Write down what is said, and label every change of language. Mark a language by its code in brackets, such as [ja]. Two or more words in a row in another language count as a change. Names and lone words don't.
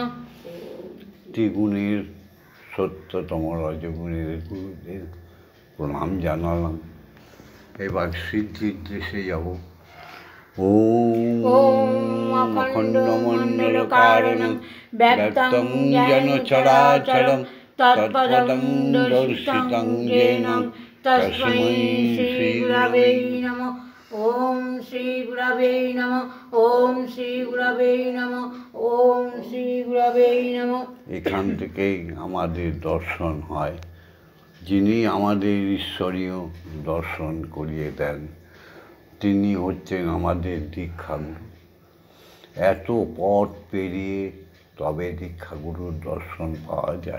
[bn] ত্রিগুণের সত্যতম রজগুণের গুরুদের প্রণাম জানালাম। এবার সিদ্ধির দেশে যাব। [sa] ওম অখণ্ডমণ্ডলকারণং ব্যক্তং যেন চরাচরং তৎপদং দর্শিতং येन তস্मै শ্রী গুরবে নমঃ। ওম শ্রী গুরবে নমঃ। ওম শ্রী গুরবে নমঃ। ওম শ্রী গুরবে নমঃ। [bn] এখান থেকেই আমাদের দর্শন হয়। যিনি আমাদের ঈশ্বরীয় দর্শন করিয়ে দেন তিনি হচ্ছেন আমাদের দীক্ষাগুরু। এত পথ পেরিয়ে তবে দীক্ষাগুরুর দর্শন পাওয়া যায়।